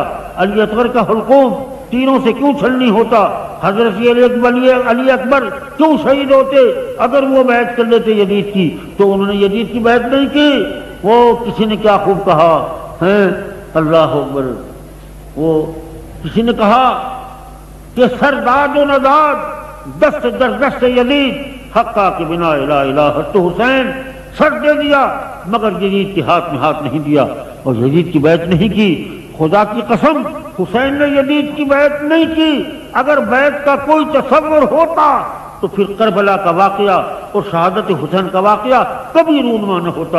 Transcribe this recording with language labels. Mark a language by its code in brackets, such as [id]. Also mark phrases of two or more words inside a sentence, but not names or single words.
[ur] علی اصغر کا حلقوم تینوں سے کیوں چھلنی ہوتا؟ حضرت علی اکبر کیوں شہید ہوتے؟ اگر وہ بیعت کر لیتے یزید کی تو انہوں نے یزید کی بیعت نہیں کی۔ وہ کسی نے کیا خوب کہا ہے، [ar] اللہ اکبر، [ur] وہ کسی نے کہا کہ [fa] سرداد و نداد دست در دست یزید حقا کے بنا لا الہ تو حسین، [ur] سر دے دیا مگر یزید کے ہاتھ میں ہاتھ نہیں دیا اور یزید کی بیعت نہیں کی۔ خدا کی قسم حسین نے یزید کی بیعت نہیں کی۔ اگر بیعت کا کوئی تصور ہوتا تو پھر کربلا کا واقعہ اور شہادت حسین کا واقعہ کبھی رونما نہ ہوتا۔